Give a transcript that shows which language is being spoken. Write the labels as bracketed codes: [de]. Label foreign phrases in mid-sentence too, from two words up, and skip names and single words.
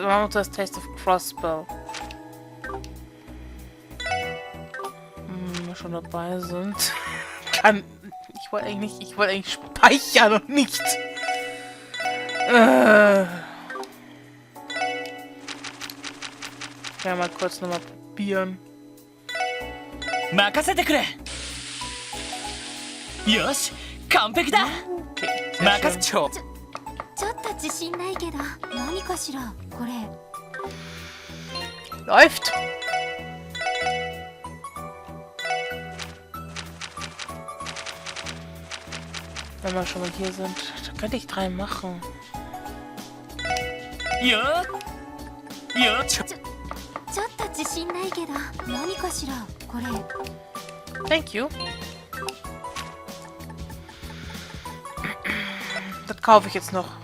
[de] Wir machen das Taste of Crossbow. Wenn wir schon dabei sind. Ich wollte eigentlich speichern und nicht. Ich kann mal kurz nochmal probieren. [ja] 任せてくれ。よし、完璧だ。 Okay, 任せちょ。ちょっと自信ないけど、何かしらこれ。 [de] Läuft! Wenn wir schon mal hier sind, dann könnte ich 3 machen. よよ [ja] ちょっと自信ないけど、何かしらこれ。 [en] Thank you. [de] Das kaufe ich jetzt noch.